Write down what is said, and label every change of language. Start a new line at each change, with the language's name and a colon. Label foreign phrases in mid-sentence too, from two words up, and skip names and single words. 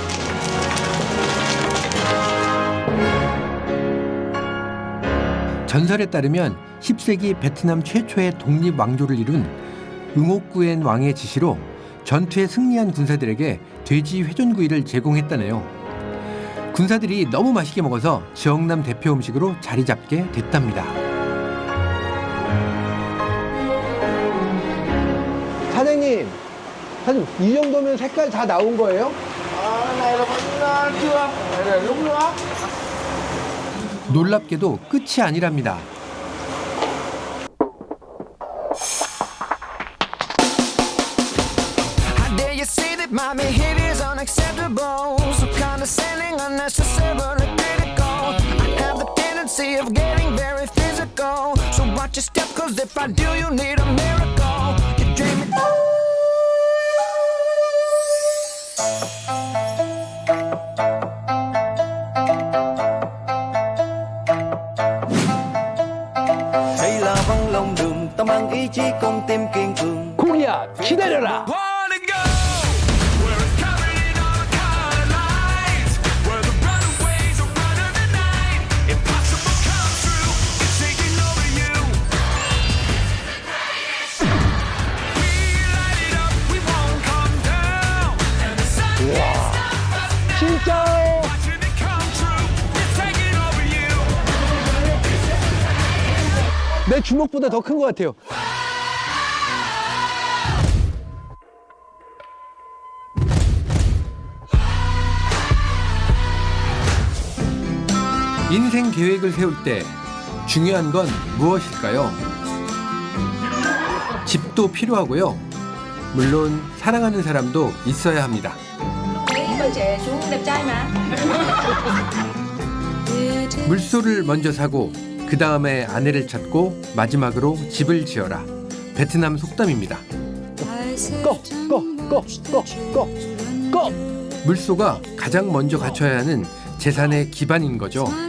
Korean: 전설에 따르면 10세기 베트남 최초의 독립 왕조를 이룬 응옥구엔 왕의 지시로 전투에 승리한 군사들에게 돼지 회전구이를 제공했다네요. 군사들이 너무 맛있게 먹어서 지역남 대표 음식으로 자리 잡게 됐답니다. 사장님, 이 정도면 색깔 다 나온 거예요?
Vietnamese: Này là vẫn chưa, để lúc nữa.
Korean: 놀랍게도 끝이 아니랍니다.
English: How dare you say that my behavior is unacceptable? So condescending, unnecessarily critical. I have the tendency of getting very physical. So watch your step, cause if I do, you need a miracle. You dream it.
Vietnamese: Đây là văn lòng đường, tâm mang ý chí con tim kiên cường.
Korean: 고기야, 기다려라.
English: Wanna go where it's covered in all colored lights, where the runaways are running the night. Impossible come true, it's taking over you. We light it up, we won't come down. And the sun can't stop us now.
Korean: 진짜.
English: Watching it come true, it's taking over you.
Korean: 내 주먹보다 더 큰 것 같아요. 인생 계획을 세울 때 중요한 건 무엇일까요? 집도 필요하고요. 물론 사랑하는 사람도 있어야 합니다.
Vietnamese: trẻ chú đẹp trai mà.
Korean: 물소를 먼저 사고 그 다음에 아내를 찾고 마지막으로 집을 지어라. 베트남 속담입니다. 꺼. 물소가 가장 먼저 갖춰야 하는 재산의 기반인 거죠.